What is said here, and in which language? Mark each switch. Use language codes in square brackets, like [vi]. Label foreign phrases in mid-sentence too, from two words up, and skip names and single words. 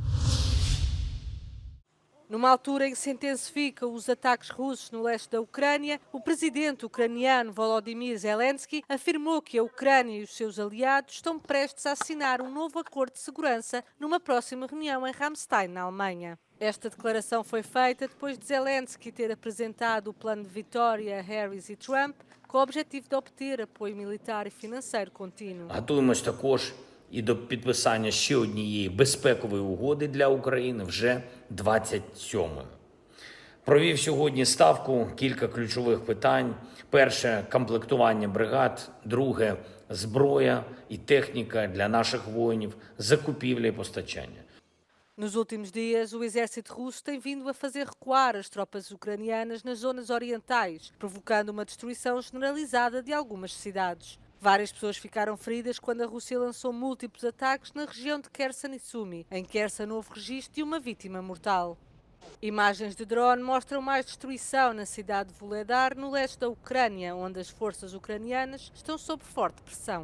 [pt] Numa altura em que se intensificam os ataques russos no leste da Ucrânia, o presidente ucraniano Volodymyr Zelensky afirmou que a Ucrânia e os seus aliados estão prestes a assinar um novo acordo de segurança numa próxima reunião em Ramstein, na Alemanha. Esta declaração foi feita depois de Zelensky ter apresentado o plano de vitória a Harris e Trump com o objetivo de obter apoio militar e financeiro contínuo. [uk] Готуємось також і до підписання ще однієї безпекової угоди для України вже 27-ї. Провів сьогодні ставку кілька ключових питань. Перше – комплектування бригад. Друге – зброя і техніка для наших воїнів, закупівля і постачання. [pt] Nos últimos dias, o exército russo tem vindo a fazer recuar as tropas ucranianas nas zonas orientais, provocando uma destruição generalizada de algumas cidades. Várias pessoas ficaram feridas quando a Rússia lançou múltiplos ataques na região de Kherson e Sumy. Em Kherson houve registro de uma vítima mortal. Imagens de drone mostram mais destruição na cidade de Vuhledar, no leste da Ucrânia, onde as forças ucranianas estão sob forte pressão.